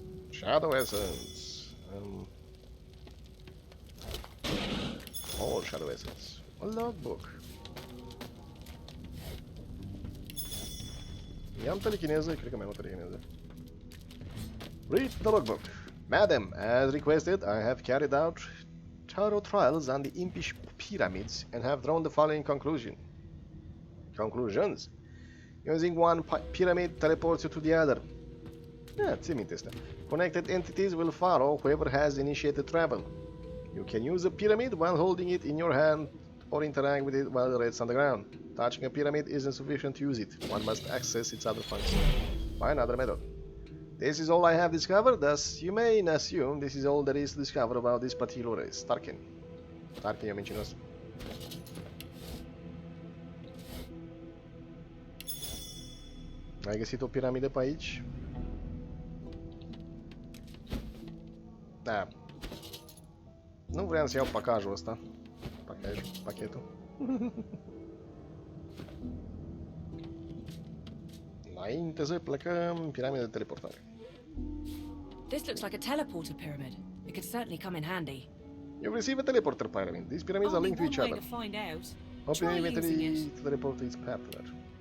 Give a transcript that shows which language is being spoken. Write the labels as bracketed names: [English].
[English] Shadow Essence. Oh, Shadow Essence. A logbook. [Romanian] I-am telechineză, cred că mai am o telechineză. [English] Read the logbook. Madam, as requested, I have carried out thorough trials on the impish pyramids and have drawn the following conclusions. Using one pyramid teleports you to the other. Yeah, [Romanian] ții minte asta. [English] Connected entities will follow whoever has initiated travel. You can use a pyramid while holding it in your hand or interact with it while it rests on the ground. Touching a pyramid isn't sufficient to use it. One must access its other functions by another method. This is all I have discovered, thus you may assume this is all there is to discover about this particular race. [Romanian] Tarkin. Tarkin e mincinos. Ai găsit o piramidă pe aici? Da. Nu vreau să iau pacajul ăsta. Pachetul. Înainte să plecăm, piramida de teleportare. [English] This looks like a teleporter pyramid. It could certainly come in handy. You receive a teleporter pyramid. These pyramids are linked to each other. Open inventory to teleport to its partner.